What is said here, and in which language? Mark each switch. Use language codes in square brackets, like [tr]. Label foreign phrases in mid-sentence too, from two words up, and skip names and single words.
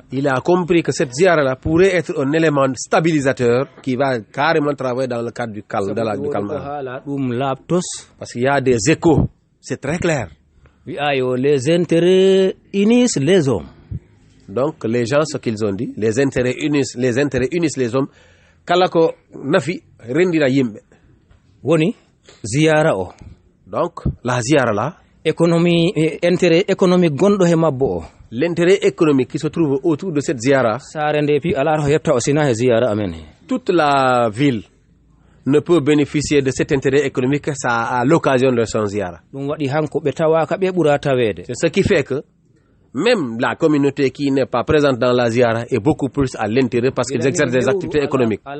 [fr] Il a compris que cette ziyara là pourrait être un élément stabilisateur qui va carrément travailler dans le cadre du calme, du calme. [ff] hala ɗum labtos. [fr] Parce qu'il y a des échos, c'est très clair. Les intérêts unissent les hommes. Donc les gens, ce qu'ils ont dit, les intérêts unissent les hommes. [ff] Kalako nafi rendira yimbe. Woni ziyara o. [fr] Donc la ziyara là, intérêt économique [ff] gondo he mabbo o. [fr] L'intérêt économique qui se trouve autour de cette ziyara. [ff] Sare nde pi ala ho hepta o sina he ziyara amen. [fr] Toute la ville ne peut bénéficier de cet intérêt économique à l'occasion de son ziyara. C'est ce qui fait que même la communauté qui n'est pas présente dans la ziyara est beaucoup plus à l'intérêt parce qu'ils exercent des activités économiques.